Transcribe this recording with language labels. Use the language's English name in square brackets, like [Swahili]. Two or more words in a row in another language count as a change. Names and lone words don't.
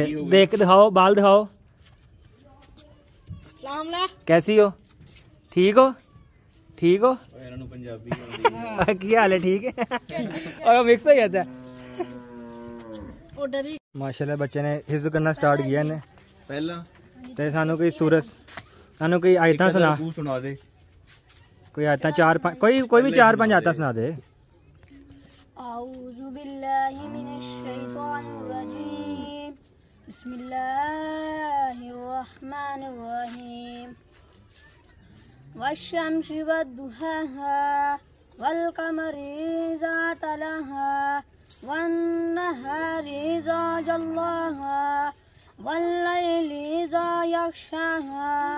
[Hindi] देख दिखाओ, बाल दिखाओ। कैसी हो? [Punjabi] ਠੀਕ ਹੋ? ਠੀਕ ਹੋ? ਕੀ ਹਾਲ ਹੈ? [Hindi] ठीक है। और मिक्स हो जाता है। [Punjabi] ਮਾਸ਼ਾਅੱਲ੍ਹਾ ਬੱਚੇ ਨੇ ਹਿਫ਼ਜ਼ ਕਰਨਾ ਸਟਾਰਟ ਕਿਆ ਨੇ ਪਹਿਲਾਂ ਤੇ ਸਾਨੂੰ ਕੋਈ ਸੂਰਤ ਸਾਨੂੰ ਕੋਈ ਆਇਤਾਂ ਸੁਣਾ ਤੂੰ ਸੁਣਾ ਦੇ ਕੋਈ ਆਇਤਾਂ 4-5 ਕੋਈ ਭੀ 4-5 ਆਇਤਾਂ ਸੁਣਾ ਦੇ [Arabic] أعوذ بالله من الشيطان الرجيم بسم الله الرحمن الرحيم والشمس والضحاها والقمر إذا تلاها والنهار إذا جلاها والليل إذا يغشاها